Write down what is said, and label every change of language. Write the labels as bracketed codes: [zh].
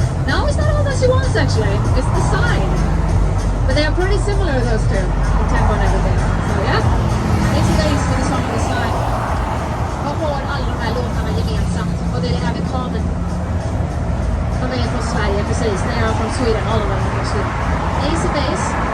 [en] No, it's not all that she wants actually. It's the side. But they are pretty similar, those two. The tempo and everything. So yeah, Ace of Base to the song The Side. [sv] Vad har alla de här låtarna gemensamt? Och det är det här med kamen. De är från Sverige, precis. [en] They are from Sweden, all of them are from Sweden. Ace of Base.